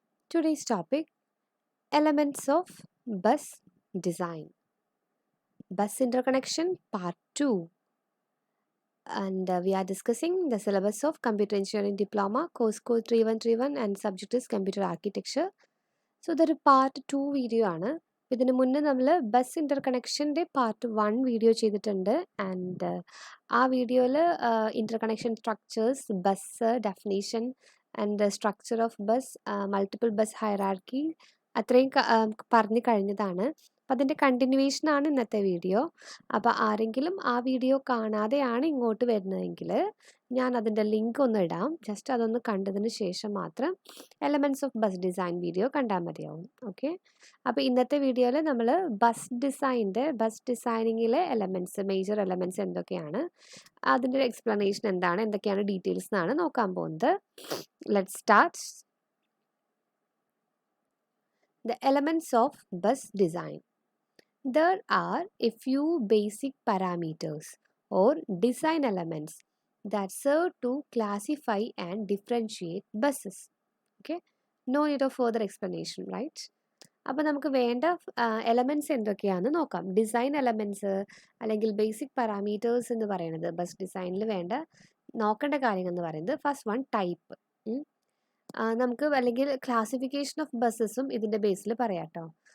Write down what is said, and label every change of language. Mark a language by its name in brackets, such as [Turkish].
[English] Today's topic Elements of Bus Design. Bus Interconnection Part 2. And we are discussing the syllabus of Computer Engineering Diploma, course code 3131 and subject is Computer Architecture. [Malayalam] So ഇതൊരു part 2 video ആണ്. ഇതിന് മുന്നേ നമ്മൾ bus ഇൻ്റർകണക്ഷൻ്റെ part 1 video ചെയ്തിട്ടുണ്ട് and ആ വീഡിയോയിൽ ഇൻ്റർകണക്ഷൻ structures bus definition and structure of bus multiple bus hierarchy അത്രയും പറഞ്ഞു കഴിഞ്ഞതാണ്. അപ്പം അതിൻ്റെ കണ്ടിന്യൂവേഷനാണ് ഇന്നത്തെ വീഡിയോ. അപ്പോൾ ആരെങ്കിലും ആ വീഡിയോ കാണാതെയാണ് ഇങ്ങോട്ട് വരുന്നതെങ്കിൽ ഞാൻ അതിൻ്റെ ലിങ്ക് ഒന്ന് ഇടാം. ജസ്റ്റ് അതൊന്ന് കണ്ടതിന് ശേഷം മാത്രം elements of bus design video കണ്ടാൽ മതിയാവും. ഓക്കെ, അപ്പോൾ ഇന്നത്തെ വീഡിയോയിൽ നമ്മൾ ബസ് ഡിസൈനിങ്ങിലെ എലമെൻറ്റ്സ് മേജർ എലമെൻറ്റ്സ് എന്തൊക്കെയാണ്, അതിൻ്റെ ഒരു എക്സ്പ്ലനേഷൻ എന്താണ്, എന്തൊക്കെയാണ് ഡീറ്റെയിൽസ് എന്നാണ് നോക്കാൻ പോകുന്നത്. [English] Let's start. The elements of bus design. There are a few basic parameters or design elements that serve to classify and differentiate buses. Okay, no need of further explanation, right? [Malayalam] അപ്പോൾ നമുക്ക് വേണ്ട elements എന്തൊക്കെയാണെന്ന് നോക്കാം. Design elements അല്ലെങ്കിൽ basic parameters എന്ന് പറയുന്നത് bus ഡിസൈനിൽ വേണ്ട നോക്കേണ്ട കാര്യങ്ങൾ എന്ന് പറയുന്നത് ഫസ്റ്റ് വൺ ടൈപ്പ്. നമുക്ക് അല്ലെങ്കിൽ ക്ലാസിഫിക്കേഷൻ ഓഫ് ബസ്സസും ഇതിൻ്റെ ബേസിൽ പറയാം കേട്ടോ.